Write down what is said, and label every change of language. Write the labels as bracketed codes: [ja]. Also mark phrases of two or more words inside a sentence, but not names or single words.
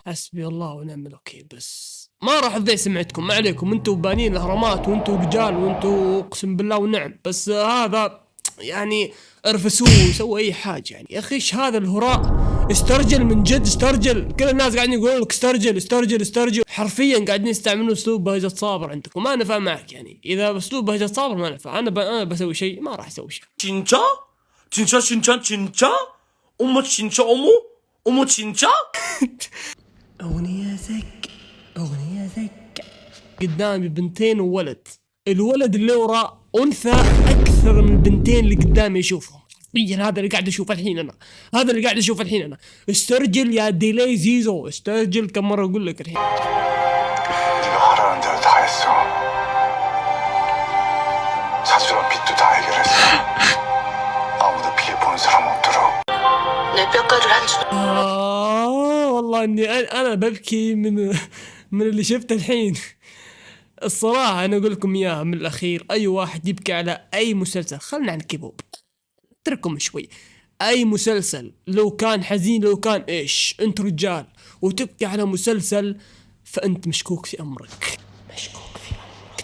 [ar] حسبي الله ونعم الوكيل، بس ما راح تضيع سمعتكم، ما عليكم، انتوا بانين الاهرامات وانتوا رجال وانتوا اقسم بالله ونعم، بس هذا يعني ارفسوه سووا اي حاجه يعني. يا اخي ايش هذا الهراء؟ استرجل من جد، استرجل. كل الناس قاعدين يقولون لك استرجل استرجل استرجل، حرفيا قاعدين يستعملون اسلوب بهجة صابر عندكم، ما نفع معك يعني. اذا اسلوب بهجة صابر ما نفع، انا بسوي شيء ما راح اسوي شيء. [ko] 진짜? 진짜 진짜 진짜? 어머 진짜 어머 진짜? [ar] اغنية زك قدامي بنتين وولد، الولد اللي ورا انثى اكثر من البنتين اللي قدامي يشوفهم. هذا اللي قاعد اشوفه الحين انا، هذا اللي قاعد اشوفه الحين انا. استرجل يا ديلي زيزو، استرجل. كم مره اقول لك الحين؟ [ko] 네가 하라는 대로 다 했어. 사수랑 빚도 다 해결했어. 아무도 피해 보는 사람 없도록. 내 뼈가루를 한 줄. [ar] والله اني انا ببكي من اللي شفته الحين. الصراحة أنا أقول لكم إياها من الأخير، أي واحد يبكي على أي مسلسل، خلنا عن كيبوب اترككم شوي، أي مسلسل لو كان حزين لو كان إيش، أنت رجال وتبكي على مسلسل فأنت مشكوك في أمرك، مشكوك في أمرك.